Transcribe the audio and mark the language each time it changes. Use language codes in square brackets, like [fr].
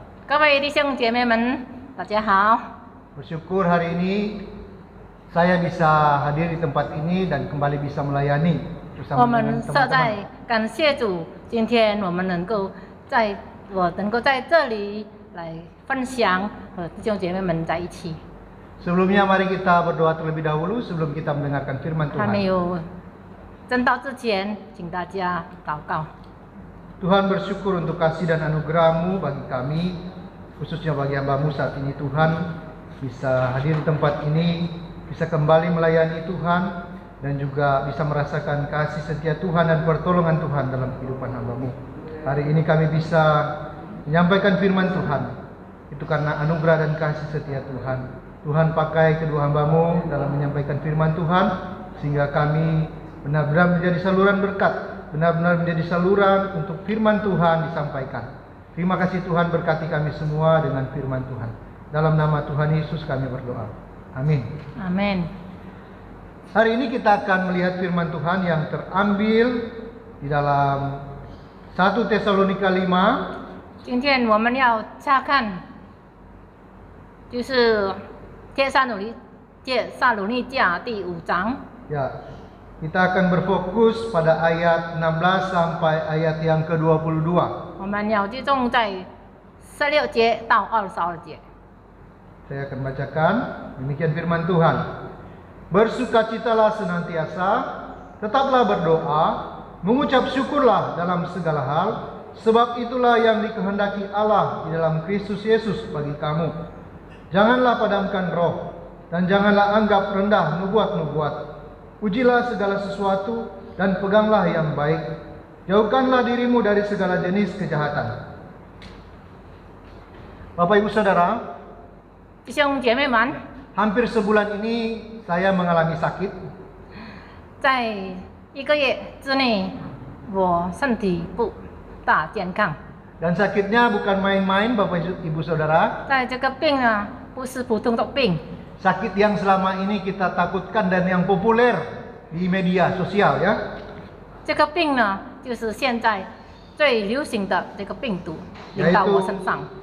[zh] 各位弟兄姐妹们，大家好。 [id] Bersyukur hari ini saya bisa hadir di tempat ini dan kembali bisa melayani [zh] 我 [id] bersama [zh] 们实 [id] teman-teman. [zh] 在感谢主，今天我们能够在这里来分享和弟兄姐妹们在一起。 [id] Sebelumnya mari kita berdoa terlebih dahulu sebelum kita mendengarkan firman [zh] 还没有正道之前，请大家祷告。 [id] Tuhan bersyukur untuk kasih dan anugerah-Mu bagi kami, khususnya bagi hamba-Mu saat ini Tuhan, bisa hadir di tempat ini, bisa kembali melayani Tuhan, dan juga bisa merasakan kasih setia Tuhan dan pertolongan Tuhan dalam kehidupan hamba-Mu. Hari ini kami bisa menyampaikan firman Tuhan, itu karena anugerah dan kasih setia Tuhan. Tuhan pakai kedua hamba-Mu dalam menyampaikan firman Tuhan, sehingga kami benar-benar menjadi saluran berkat benar-benar menjadi saluran untuk firman Tuhan disampaikan. Terima kasih Tuhan, berkati kami semua dengan firman Tuhan. Dalam nama Tuhan Yesus kami berdoa. Amin. Amin. Hari ini kita akan melihat firman Tuhan yang terambil di dalam 1 Tesalonika 5. [zh] 今天我们要查看，就是帖撒罗尼迦第5章。 [id] Ya, kita akan berfokus pada ayat 16 sampai ayat yang ke-22. [zh] 我们要集中在16节到22节。 [id] Saya akan bacakan, demikian firman Tuhan. Bersukacitalah senantiasa, tetaplah berdoa, mengucap syukurlah dalam segala hal, sebab itulah yang dikehendaki Allah di dalam Kristus Yesus bagi kamu. Janganlah padamkan roh, dan janganlah anggap rendah nubuat-nubuat. Ujilah segala sesuatu, dan peganglah yang baik. Jauhkanlah dirimu dari segala jenis kejahatan. Bapak Ibu Saudara, [zh] 弟兄姐妹们， [id] hampir sebulan ini saya mengalami sakit. [zh] 在1个月之内，我身体不大健康。 [id] Dan sakitnya bukan main-main Bapak Ibu Saudara. [zh] 在这个病呢，不是普通的病， [id] Sakit yang selama ini kita takutkan dan yang populer di media sosial ya. [zh] 这个病呢，就是现在最流行的这个病毒临到我身上，